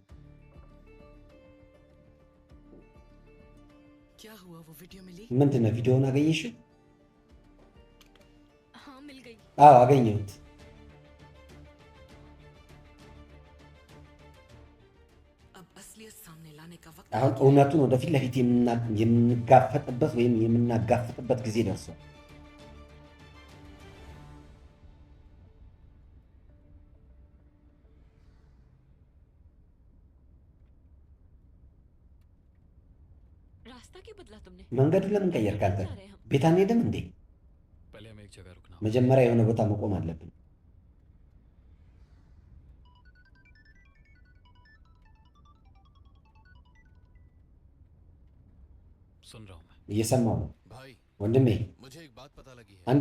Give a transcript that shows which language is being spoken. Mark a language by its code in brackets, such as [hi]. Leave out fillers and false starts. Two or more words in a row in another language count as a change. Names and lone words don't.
[ur] क्या हुआ? वो वीडियो मिली? [am] ምንድን ነው? ቪዲዮውን አገኘሽው? [ur] हाँ मिल गई। [am] አዎ አገኘሁት። [ur] अब असलियत सामने लाने का वक्त। [am] አሁን እውነቱን ወደፊት ለፊት የምንጋፈጥበት ወይም የምናጋፍጥበት ጊዜ ደርሷል። [ur] रास्ता क्यों बदला तुमने? [am] መንገዱ ለምን ቀየርክ አንተ? ቤት አንሄድም እንዴ? መጀመሪያ የሆነ ቦታ መቆም አለብን። እየሰማሁ ነው ወንድሜ። አንድ